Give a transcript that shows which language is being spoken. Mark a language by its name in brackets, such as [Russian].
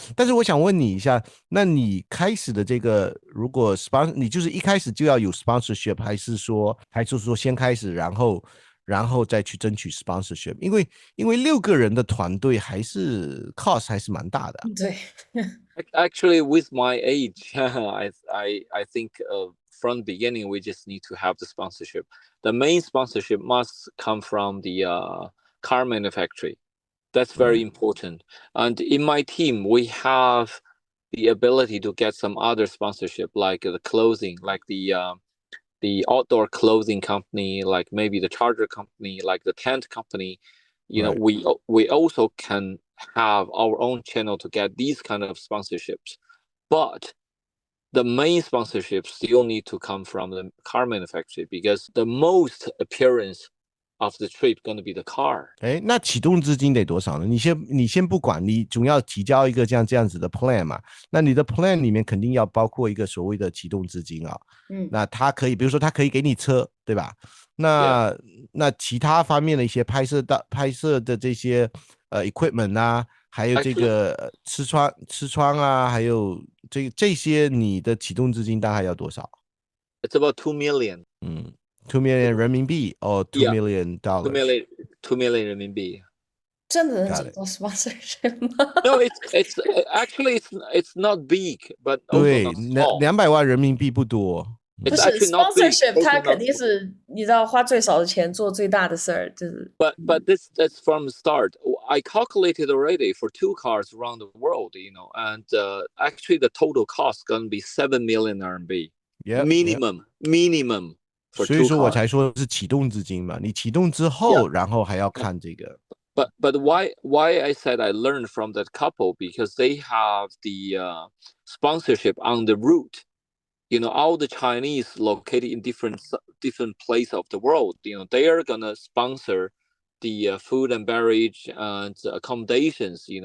[Chinese] 但是我想问你一下，那你开始的这个，如果 你就是一开始就要有 sponsorship， 还是说先开始，然后再去争取 sponsorship？因为6个人的团队还是 cost 还是蛮大的。对。 [English] Actually, with my age, I think from the beginning we just need to have the sponsorship. The main sponsorship must come from the car manufacturer. That's very important. And in my team, we have the ability to get some other sponsorship, like the clothing, like the outdoor clothing company, like maybe the charger company, like the tent company. We also can have our own channel to get these kind of sponsorships. But the main sponsorship still need to come from the car manufacturer, because the most appearance of the trip going to be the car. [Chinese] 那启动资金得多少呢？你先不管，你总要提交一个这样子的 plan 嘛。那你的 plan 里面肯定要包括一个所谓的启动资金啊。那它可以，比如说它可以给你车，对吧？那其他方面的一些拍摄的这些equipment 啊，还有这个吃穿啊，还有这些，你的启动资金大概要多少？ [English] It's about 2 million. 2 million 人民币 or $2 million? 2 million 人民币。 [Chinese] 真的能找到 sponsorship 吗？ [English] No, it's actually it's not big, but also [Chinese] 对 [English] not small. [Chinese] 200万人民币不多。不是 sponsorship， 它肯定是你知道花最少的钱做最大的事儿，就是。 [English] But that's from the start. I calculated already for 2 cars around the world, and actually the total cost gonna be 7 million RMB. Minimum. [Chinese] 所以说我才说是启动资金嘛，你启动之后，然后还要看这个。 [English] But why I said I learned from that couple, because they have the sponsorship on the route. All the Chinese located in different places of the world, they are gonna sponsor the food and beverage and accommodations.